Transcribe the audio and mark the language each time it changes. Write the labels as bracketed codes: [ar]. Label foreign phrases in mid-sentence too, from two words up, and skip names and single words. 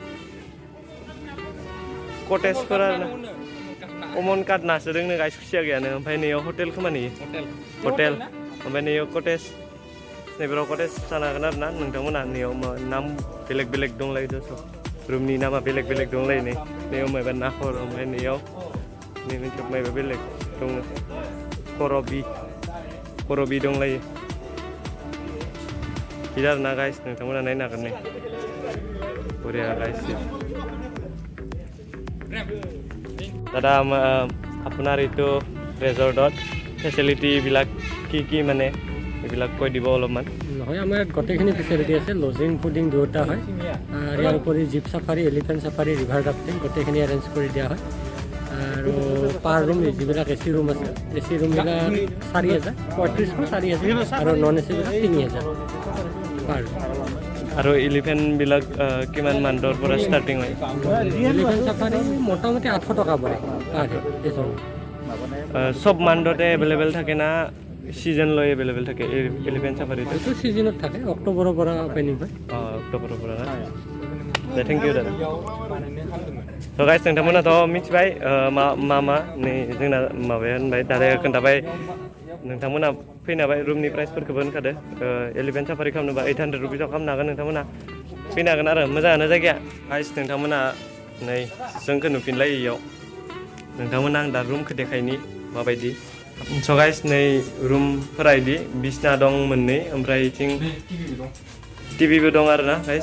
[brx] कटेजफोरा कमन काट नासो दोंनो गाइस खुसिया गैयानो ओमफ्राय नैयाव हटेल खोमा नैयो हटेल ओमफ्राय नैयाव कटेज नैफोराव कटेज जानो हागोन आरो ना नोंथांमोना नैयाव नाम बेलेग दंलायो दस रुमनि नामा बेलेग दंलायो नैयाव माबा नाहर ओमफ्राय नैयाव नै मोनसे माबा बेलेग दङ करबि दंलायो बिदि आरो ना गाइस नोंथांमोना नायनो हागोन नै बरिया गाइस दादा [as] আপোনাৰ এইটো ৰিজৰ্টত ফেচিলিটিবিলাক কি মানে এইবিলাক কৈ দিব অলপমান হয় আমাৰ গোটেইখিনি ফেচিলিটি আছে [en] lodging fooding [as] দুয়োটা হয় আৰু ইয়াৰ উপৰি [en] jeep safari elephant safari river rafting [as] গোটেইখিনি এৰেঞ্জ কৰি দিয়া হয় আৰু পাৰ ৰুম যিবিলাক [en] AC room [as] আছে এ চি ৰুমবিলাক 4,000 35,000 আৰু নন এ চিবিলাক 3,000 পাৰ আৰু এলিফেণ্টবিলাক কিমান মান্থৰ পৰা ষ্টাৰ্টিং হয় এলিফেণ্ট চাফাৰী মোটামুটি 800 টকা পৰে পাৰ এজন সব মান্থতে এভেইলেবল থাকে না সিজন লৈ এভেইলেবল থাকে এলিফেণ্ট চাফাৰীটো এইটো সিজনত থাকে অক্টোবৰৰ পৰা অপেনিং হয় অক্টোবৰৰ পৰা না [en] thank you [brx] दादा थ' गाइस नोंथांमोनाथ' मिथिबाय मा नै जोंना माबाया होनबाय दादाया खोन्थाबाय नोंथांमोना फैनो हाबाय रुमनि प्राइसफोरखौबो होनखादो [en] elephant safari [brx] खालामनोबा 800 रुपिसाव खालामनो हागोन नोंथांमोना फैनो हागोन आरो मोजाङानो जायगाया गाइस नोंथांमोना नै जोंखौ नुफिनलायो इयाव नोंथांमोना आं दा रुमखौ देखायनि माबायदि स' गाइस नै रुमफोरा इदि बिसना दं मोननै ओमफ्राय इथिं टिभिबो दं आरो ना गाइस